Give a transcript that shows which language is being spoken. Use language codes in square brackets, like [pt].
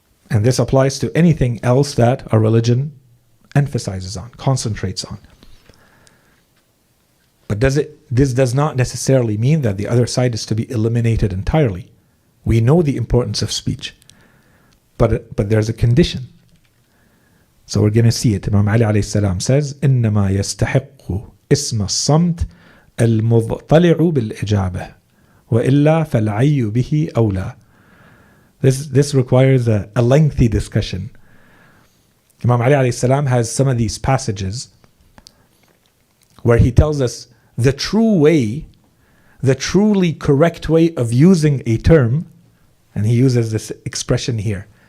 [en] And this applies to anything else that our religion emphasizes on, concentrates on. But this does not necessarily mean that the other side is to be eliminated entirely. We know the importance of speech, but there's a condition. So we're going to see it. Imam Ali alayhi salam says, [ar] إِنَّمَا يَسْتَحِقُّ اسم الصمت المضطلع بالإجابة وإلا فالعي به أولى. [en] This requires a lengthy discussion. Imam Ali alayhi salam has some of these passages where he tells us the true way, the truly correct way of using a term, and he uses this expression here.